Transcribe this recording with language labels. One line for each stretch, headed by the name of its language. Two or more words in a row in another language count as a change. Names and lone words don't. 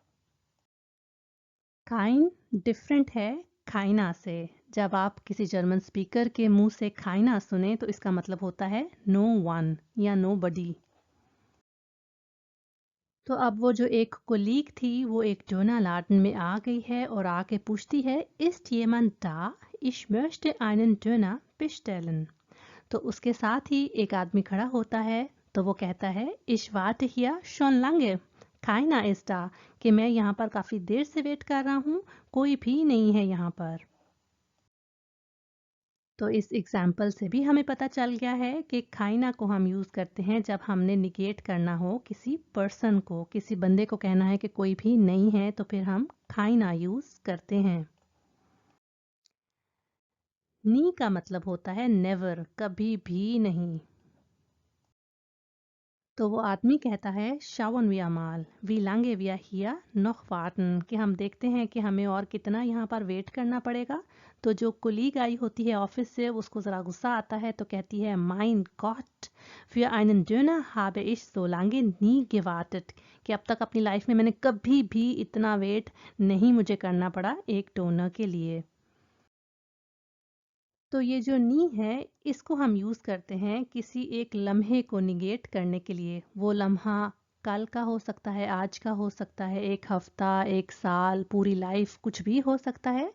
Hindi: काइन डिफरेंट है खाइना से। जब आप किसी
English: German speaker
Hindi: के मुंह से खाइना सुने तो इसका मतलब होता है
English: no one
Hindi: या
English: nobody.
Hindi: तो अब वो जो एक कोलीग थी वो एक
German: Döner Laden
Hindi: में आ गई है और आके पूछती है
German: ist jemand da? Ich möchte einen Döner bestellen।
Hindi: तो उसके साथ ही एक आदमी खड़ा होता है, तो वो कहता है
German: ich warte hier schon lange, keiner ist da,
Hindi: कि मैं यहाँ पर काफ़ी देर से वेट कर रहा हूँ, कोई भी नहीं है यहाँ पर। तो इस एग्जाम्पल से भी हमें पता चल गया है कि खाइना को हम यूज़ करते हैं जब हमने निगेट करना हो किसी पर्सन को, किसी बंदे को कहना है कि कोई भी नहीं है, तो फिर हम खाइना यूज़ करते हैं। नी का मतलब होता है नेवर, कभी भी नहीं। तो वो आदमी कहता है
German: schauen wir mal wie lange wir hier noch warten,
Hindi: कि हम देखते हैं कि हमें और कितना यहाँ पर वेट करना पड़ेगा। तो जो कुलीग आई होती है ऑफिस से, उसको ज़रा गुस्सा आता है, तो कहती है
German: Mein Gott für einen Döner habe ich so lange nie gewartet,
Hindi: कि अब तक अपनी लाइफ में मैंने कभी भी इतना वेट नहीं मुझे करना पड़ा एक डोनर के लिए। तो ये जो नी है इसको हम यूज़ करते हैं किसी एक लम्हे को निगेट करने के लिए। वो लम्हा कल का हो सकता है, आज का हो सकता है, एक हफ्ता, एक साल, पूरी लाइफ, कुछ भी हो सकता है।